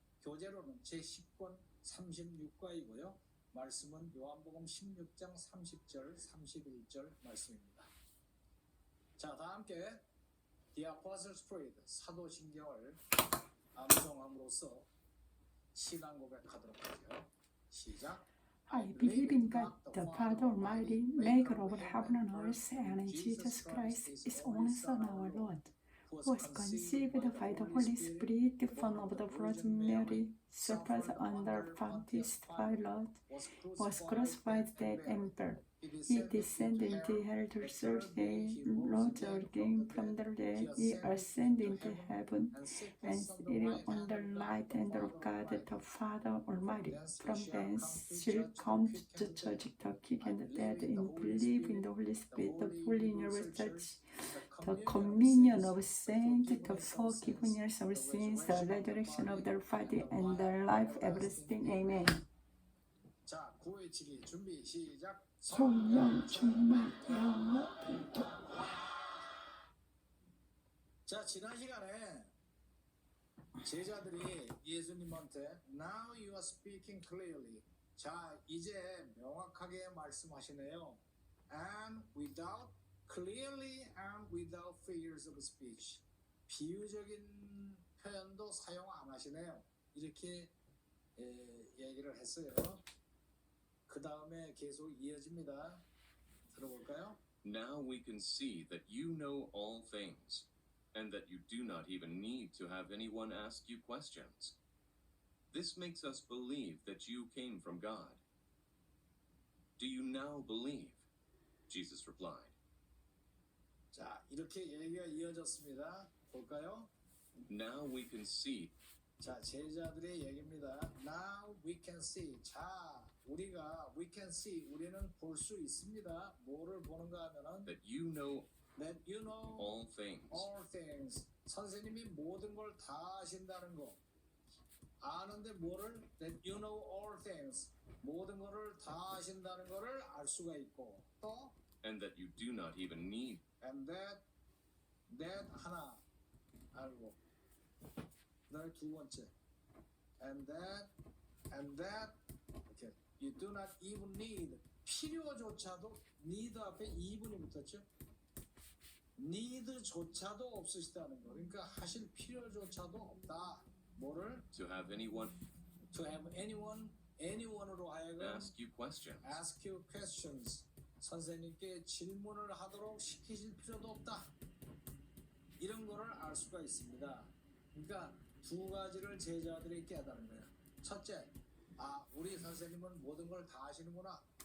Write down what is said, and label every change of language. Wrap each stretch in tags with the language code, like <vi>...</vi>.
<ko>교재로는 제10권 36과이고요. 말씀은 요한복음 16장 30절 31절 말씀입니다. 자, 다 함께 The Apostles' Creed 사도신경을 암송함으로써 신앙 고백하도록 하죠. 시작.</ko> <en>I believe in God, the Father Almighty, maker of heaven and earth, and in Jesus Christ, His only Son, our Lord, who was conceived by the Holy Spirit, born of the Virgin Mary, suffered under Pontius Pilate, was crucified, dead, and buried. He descended into hell the third day, rose again from the dead. He ascended into heaven, and seated on the right hand of God the Father Almighty. From thence shall come to judge the quick and the dead, and believe in the Holy Spirit, the Holy Universal Church, the communion of saints, the forgiveness of sins, the resurrection of the body, and the life everlasting. Amen.</en> <ko>자, 구호외치기 준비 시작. 성령 충만하여 자, 지난 시간에 제자들이 예수님한테</ko> <en>Now you are speaking clearly.</en> <ko>자, 이제 명확하게 말씀하시네요.</ko> <en>And without clearly and without figures of speech.</en> <ko>비유적인 표현도 사용 안 하시네요. 이렇게 얘기를 했어요. 그 다음에 계속 이어집니다. 들어볼까요?</ko> <en>Now we can see that you know all things, and that you do not even need to have anyone ask you questions. This makes us believe that you came from God. Do you now believe? Jesus replied.</en> <ko>자, 이렇게 얘기가 이어졌습니다. 볼까요?</ko> <en>Now we can see.</en> <ko>자, 제자들의 얘기입니다.</ko> <en>Now we can see.</en> <ko>자, 우리가</ko> <en>we can see.</en> <ko>우리는 볼 수 있습니다. 뭐를 보는가 하면은</ko> <en>That you know that you know all things. all things.</en> <ko>선생님이 모든 걸 다 아신다는 거. 아는데 뭐를</ko> <en>that you know all things.</en> <ko>모든 거를 다 아신다는 거를 알 수가 있고 또</ko> <en>And that you do not even need.</en> <ko>and that 하나 알고 그다음에 두 번째 and that 이렇게</ko> <en>you do not even need</en> <ko>필요조차도 need 앞에 even이 붙었죠. need조차도 없으시다는 거. 그러니까 하실 필요조차도 없다. 뭐를</ko> <en>To have anyone to have anyone으로</en> <ko>하여금</ko> <en>ask you questions. ask you questions.</en> <ko>선생님께 질문을 하도록 시키실 필요도 없다. 이런 거를 알 수가 있습니다. 그러니까 두 가지를 제자들이 깨달은 거예요. 첫째, 우리 선생님은 모든 걸 다 아시는구나.</ko>